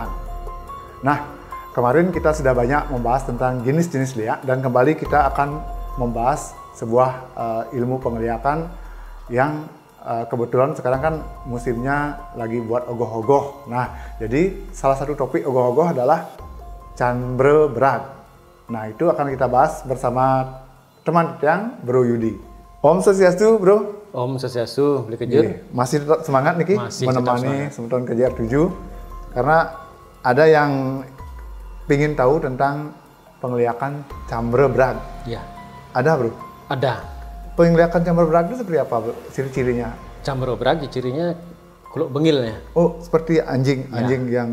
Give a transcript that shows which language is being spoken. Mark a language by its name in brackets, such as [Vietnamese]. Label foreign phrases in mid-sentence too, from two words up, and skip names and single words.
[Indonesian] Nah, kemarin kita sudah banyak membahas tentang jenis-jenis liak dan kembali kita akan membahas sebuah ilmu pengeliakan yang kebetulan sekarang kan musimnya lagi buat ogoh-ogoh. Nah, jadi salah satu topik ogoh-ogoh adalah Canberra Berag. Nah, itu akan kita bahas bersama teman yang Bro Yudi. [Balinese] Om Swastiastu, [Indonesian] Bro. [Balinese] Om Swastiastu, [Indonesian] Beli Kejur. Masih tetap semangat nih, menemani Semeton Kejar 7. Karena ada yang ingin tahu tentang pengeliakan Canberra Berag. Ya. Ada, Bro? Ada. Pengeliakan Canberra Berag itu seperti apa, Bro? Ciri-cirinya? Canberra Berag cirinya [Balinese] kuluk bengilnya. [Indonesian] Oh, seperti anjing yang